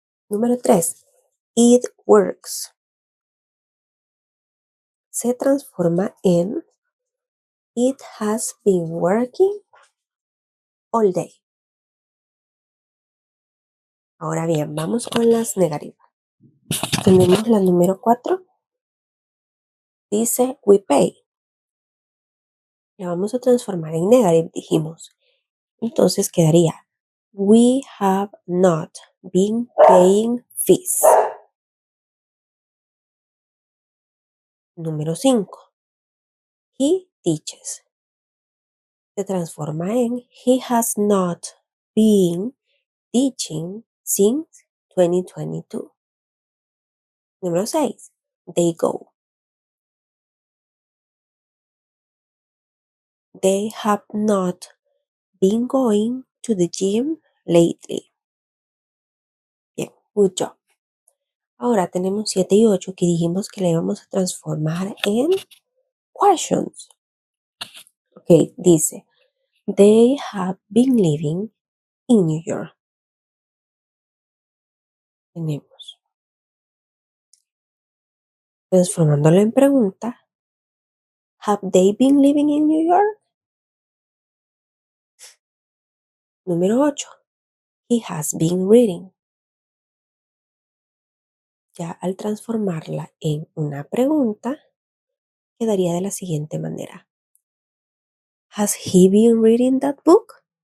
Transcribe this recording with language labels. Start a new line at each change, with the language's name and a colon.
English: Número 3, it works,
Spanish: se transforma en
English: it has been working all day.
Spanish: Ahora bien, vamos con las negativas. Tenemos la número 4, dice
English: we pay.
Spanish: La vamos a transformar en negative, dijimos. Entonces quedaría
English: we have not been paying fees. Número 5, he teaches,
Spanish: se transforma en
English: he has not been teaching since 2022. Número 6, they go, they have not been going to the gym lately. Bien, good job.
Spanish: Ahora tenemos 7 y 8 que dijimos que le íbamos a transformar en questions.
English: Ok, dice, they have been living in New York.
Spanish: Tenemos, transformándolo en pregunta,
English: have they been living in New York? Número 8, he has been reading.
Spanish: Ya al transformarla en una pregunta, quedaría de la siguiente manera.
English: Has he been reading that book?